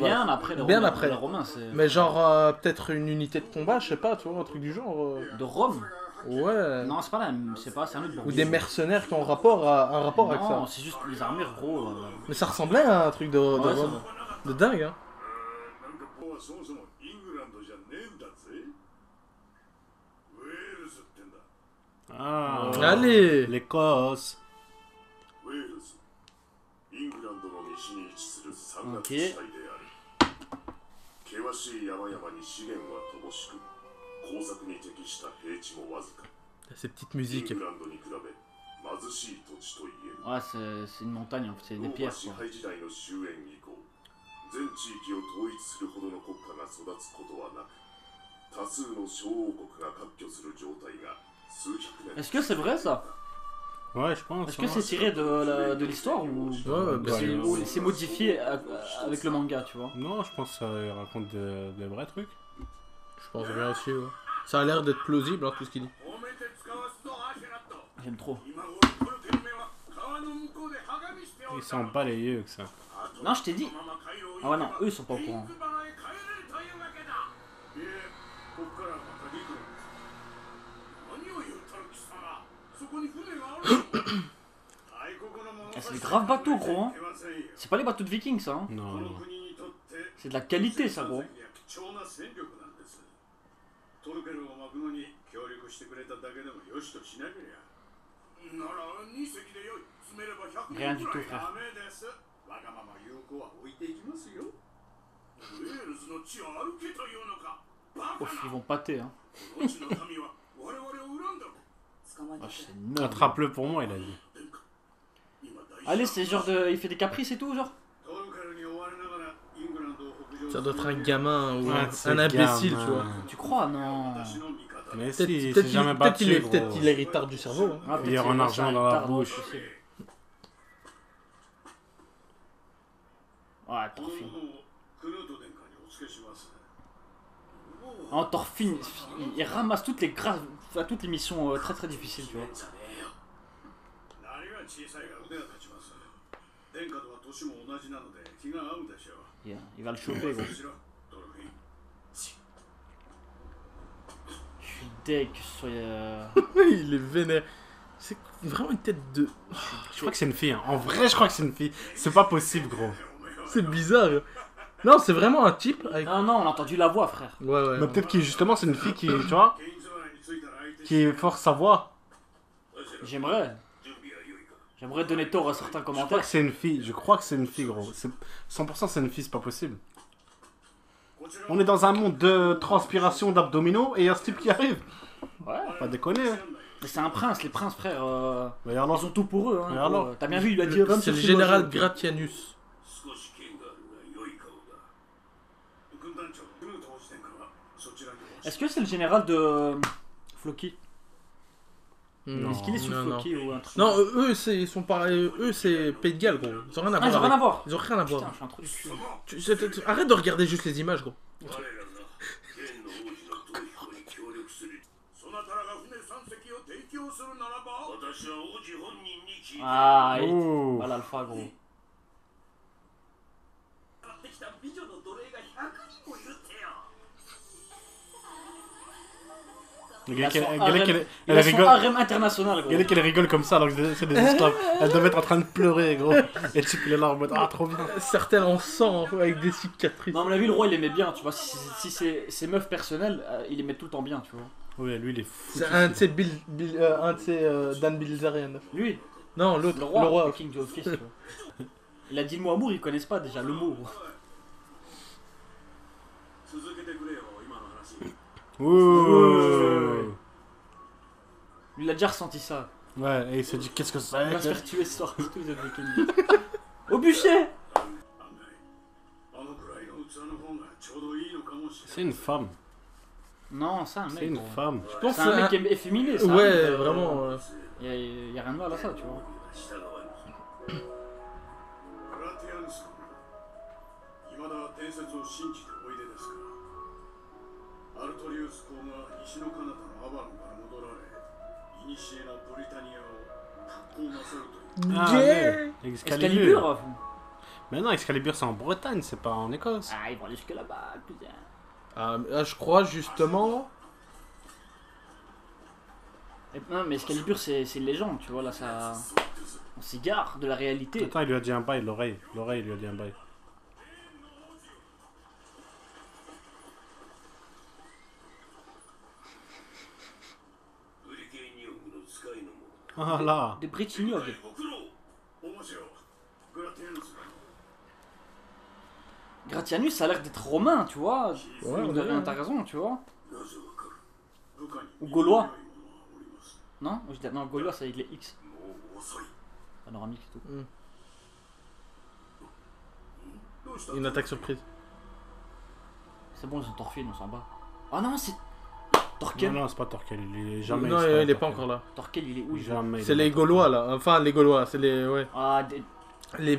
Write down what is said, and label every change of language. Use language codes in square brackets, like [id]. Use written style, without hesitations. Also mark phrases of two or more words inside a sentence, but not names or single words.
[fr] bien base. après les Bien Romains. après. Les Romains c'est. Mais genre peut-être une unité de combat, je sais pas, tu vois, un truc du genre. De Rome. Ouais. Non c'est pas la même, c'est pas, c'est un autre Ou bourgeois. des mercenaires qui ont un rapport avec Non, ça. c'est juste les armées gros. Mais ça ressemblait à un truc de Ouais, ça Rome. va. De dingue, hein. [ja] なんかここはそもそもイングランドじゃねえんだぜウェールズってんだ [fr] Ah. Allez. L'Écosse. [ja] ウェールズイングランドの西に位置する山岳 [fr] OK [ja] 地帯である険しい山々に資源は乏しく耕作に適した平地もわずか [fr] Ces petites [ja] イン [fr] musiques. [ja] グランドに比べ貧しい土地といえる [fr] Ouais c'est une montagne en fait, c'est [ja] ロ [fr] des [ja] ーマ [fr] pierres [ja] 支 [fr] quoi. [ja] 配時代の終焉以降全地域を統一するほどの国家が育つことはなく多数の小王国が割拠する状態が数百年 [fr] Est-ce que c'est vrai ça? Ouais, je pense. Est-ce que c'est tiré de l'histoire ou bah, Ouais, ou c'est modifié avec le manga, tu vois? Non, je pense que ça raconte des vrais trucs. Je pense bien aussi, ouais. Ça a l'air d'être plausible, hein, tout ce qu'il dit. [ja] 褒めて使わすとアシュラット [fr] J'aime trop. [ja] 今頃トルケルメは川の向こうではがみしてお [fr] Il [ja] る [fr] s'en bat les yeux que ça. Non, je t'ai dit. Ah ouais, non, eux ils sont pas au courant. [ja] ここからまた陸路何を言うたる貴様そこに船がある大国のもの [fr] Ah, c'est des graves bateaux gros hein. C'est pas les bateaux de vikings ça hein. Non, [ja] この [fr] non. [ja] 国にとって [fr] C'est de la qualité ça gros. [ja] 貴重な戦力なんですトルケルを巻くのに協力してくれただけでもよしとしなけりゃなら2隻でよい詰めれば100 [fr] Rien [ja] 人 [fr] du [ja] く [fr] tout [ja] らい [fr] frère. [ja] ダメですわがまま有効は置いていきますよウェールズの地を歩けというのかバカ [fr] Ouf, ils vont pâter hein. [ja] この地の民は我々を恨んだ [fr] Ah, c'est énorme. Attrape-le pour moi, il a dit. [ja] 今大 [fr] Allez, c'est genre de. Il fait des caprices et tout, genre? [ja] トルケルに追われながらイングランドを北上 [fr] Ça doit être un gamin ou Ouais, c'est un imbécile, gamin. tu vois. Tu crois? Non. [ja] 私の味方 [fr] Mais Peut-être si, il peut-être s'est il, jamais peut-être battu, il est, gros. peut-être il est retard du cerveau. Hein. Ah, Il y a un argent dans la bouche. Ouais, [ja] この Thorfinn. 者をクルート殿下にお付けします [fr] Oh, Thorfinn, il ramasse toutes les graves. Enfin, toutes les missions très très difficiles, tu vois. [ja] 何が小さいが腕が立ちます殿下とは年も同じなので気が合うでしょう [fr] Il va le choper, gros. [ja] しろトルフィン [fr] Je suis deg que ce soit. Il est vénère. C'est vraiment une tête de... Je crois que c'est une fille. Hein. En vrai, je crois que c'est une fille. C'est pas possible, gros. C'est bizarre. Non, c'est vraiment un type avec... Non, non, on a entendu la voix, frère. Ouais, ouais. Mais peut-être que justement, c'est une fille qui, tu vois, [ja] ケインズワラに着いたら相手 [fr] qui force sa voix. J'aimerais. [ja] 準備は良いか [fr] J'aimerais donner tort à certains Je crois commentaires. que c'est une fille. Je crois que c'est une fille, gros. 100% c'est une fille, c'est pas possible. [ja] こちら [fr] On est dans un monde de transpiration d'abdominaux et il y a ce type qui arrive. Ouais. Pas déconner. Hein. Mais c'est un prince, les princes, frère. Mais alors, Ils ont tout pour eux, hein. Mais alors gros. T'as bien vu, il lui a dit. va me C'est le chercher général moi, Gratianus. [ja] 少し剣があるが良い顔だ軍団長クルート王子殿下はそちらにお [fr] Est-ce que c'est le général de. Floki? Non. Est-ce qu'il est sous Non, non. Floki ou un truc? Non, ils sont pareils. Eux, c'est Pays de Galles, gros. Ils ont rien à Ah, voir. ils ont rien avec- à voir. Ils ont rien à Putain, voir. je suis un trou du cul. Arrête de regarder juste les images, gros. [ja] 我らが剣の王子の逃避に協力するそなたらが船3隻を提供するならば私は王子本人に聞いて [fr] Ah, Oh. voilà l'alpha, gros. [ja] 買ってきた美女の奴隷が100人もいるってよ [fr] Il a son Elle harem rigole. international, gros. Regardez qu'elle rigole comme ça alors que c'est des esclaves. Elle devait être en train de pleurer, gros. Et tu peux les là en mode ah, trop bien. Certaines en sang, avec des cicatrices. Non, à mon avis, le roi, il aimait bien, tu vois. Si c'est ses meufs personnelles, il aimait tout le temps bien, tu vois. Oui, lui il est fou. C'est un de ces un de ces Dan Bilzerian. Lui, Non, l'autre, le roi, le king du office, tu vois. Il a dit le mot amour, ils connaissent pas déjà le mot. [ja] 続けてくれよ今の話 [fr] Ouh. Lui, il a déjà ressenti ça. Ouais, et il s'est dit qu'est-ce que Il va se c'est. faire tuer ce soir, tous les Vikings. Au bûcher! [ja] 案外あのくらいの器の方がちょうどいいのかもしれ [fr] C'est une femme. Non, c'est un C'est mec. une gros. femme. Je pense C'est que un mec c'est qui est efféminé, ça. Ouais, vraiment. Y a rien de mal à ça, tu vois. [ja] 従わぬグラティアヌス公いまだ伝説を信じておいでですからアルトリウス公が西の彼方のアバロンから戻られ古のブリタニアを復興なさるという [fr] Ah, Gay. mais Excalibur! Excalibur. Mais non, Excalibur c'est en Bretagne, c'est pas en Écosse. Ah, ils vont aller jusque là-bas, cousin. Je crois justement. Non, mais Excalibur, c'est une légende, tu vois, là, ça. On s'égare de la réalité. Attends, il lui a dit un bail, l'oreille. L'oreille, il lui a dit un bail. Ah là. Des Britignoles. [ja] ご苦労面白いグラティアヌス [fr] Gratianus, ça a l'air d'être romain, tu vois. Ouais, Mine on de est rien, bien. t'as raison, tu vois. [ja] なぜわかる部下に [fr] Ou gaulois. [ja] いいものはおります [fr] Non, je dis, non, Gaulois, c'est avec les X. [ja] もう遅い [fr] Panoramique et tout. [ja] どうした [fr] Une attaque surprise. C'est bon, ils ont Thorfinn, on s'en bat. Ah non, c'est. Non, Thorkel. non, c'est pas Torquel, il est jamais. Non, sera il est pas Torquel. encore là. Thorkel, il est où il est Jamais. C'est il est les pas Gaulois là. Enfin, les Gaulois, c'est les. Ouais. Ah, Les.